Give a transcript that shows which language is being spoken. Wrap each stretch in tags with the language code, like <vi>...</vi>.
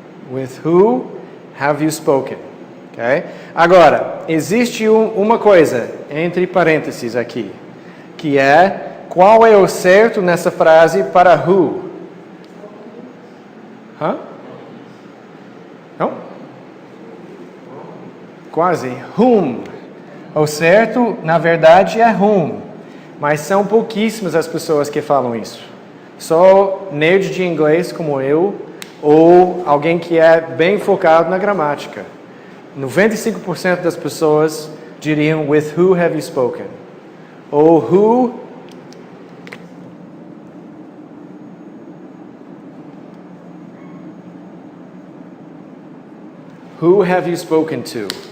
<en>With who have you spoken? Okay?</en> <pt>Agora, existe uma coisa entre parênteses aqui, que é qual é o certo nessa frase para who? Hã? Não? Quase. Whom. O certo, na verdade, é whom. Mas são pouquíssimas as pessoas que falam isso. Só nerd de inglês como eu, ou alguém que é bem focado na gramática. 95% das pessoas diriam</pt> <en>with who have you spoken? Ou who have you spoken to?</en>